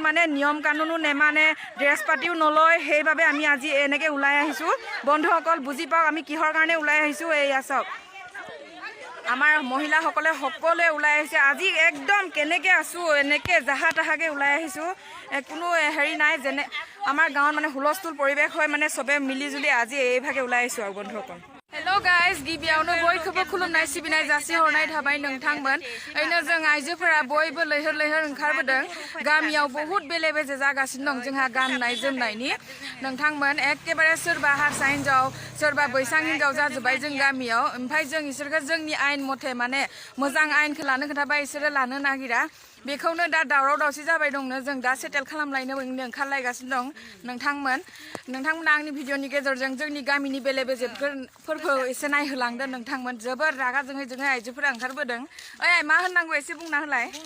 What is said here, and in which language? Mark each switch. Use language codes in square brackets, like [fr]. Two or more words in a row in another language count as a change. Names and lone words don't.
[as] মানে নিয়ম কানুনো নেমানে ড্ৰেছ পাতিও নলয় সেইবাবে আমি আজি এনেকৈ ওলাই আহিছোঁ বন্ধুসকল বুজি পাওক আমি কিহৰ কাৰণে ওলাই আহিছোঁ এয়া চাওক আমাৰ মহিলাসকলে সকলোৱে ওলাই আহিছে আজি একদম কেনেকৈ আছোঁ এনেকৈ জাহা তাহাকৈ ওলাই আহিছোঁ কোনো হেৰি নাই যেনে আমাৰ গাঁৱত মানে হুলস্থুল পৰিৱেশ হয় মানে চবে মিলিজুলি আজি এইভাগে ওলাই আহিছোঁ আৰু বন্ধুসকল [en] hello guys [brx] गिबियावनो बयखौबो खुलुमनाय सिबिनाय जासिहरनाय थाबाय नोंथांमोन ओरैनो जों आइजोफोरा बयबो लैहोर ओंखारबोदों गामियाव बहुत बेले बेजे जागासिनो दं जोंहा गाननाय जोमनायनि नोंथांमोन एखेबारे सोरबा हारसा हिन्जाव सोरबा बैसां हिन्जाव जाजोब्बाय जों गामियाव ओमफ्राय जों इसोरखौ जोंनि आयेन मथे माने मोजां आयेनखौ लानो खोथाबाय इसोरो लानो नागिरा बेखौनो दा दावराव दावसि जाबाय दंनो जों दा सेटेल खालामलायनो ओंखारलायगासिनो दं नोंथांमोना आंनि भिडिअनि गेजेरजों जोंनि गामिनि बेले बेजेफोरखौ एसे नायहोलांदो नोंथांमोन जोबोर रागा जोङै आइजोफोरा ओंखारबोदों ओइ मा होननांगौ एसे बुंना होलाय